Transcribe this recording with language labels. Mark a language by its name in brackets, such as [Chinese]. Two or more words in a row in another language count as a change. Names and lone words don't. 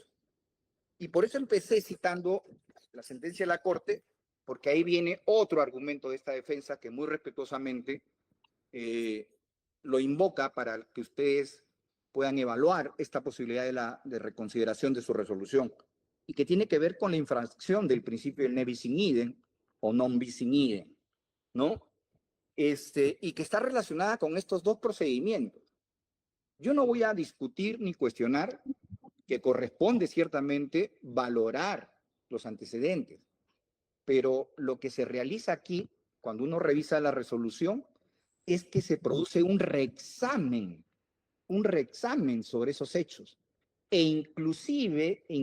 [Spanish] Y por eso empecé citando la sentencia de la Corte, porque ahí viene otro argumento de esta defensa que muy respetuosamente lo invoca para que ustedes puedan evaluar esta posibilidad de reconsideración de su resolución, y que tiene que ver con la infracción del principio del [Latin] ne bis in idem [Spanish] o [Latin] non bis in idem, [Spanish] ¿no? Y que está relacionada con estos dos procedimientos. Yo no voy a discutir ni cuestionar que corresponde ciertamente valorar los antecedentes, pero lo que se realiza aquí, cuando uno revisa la resolución, es que se produce un reexamen sobre esos hechos, e inclusive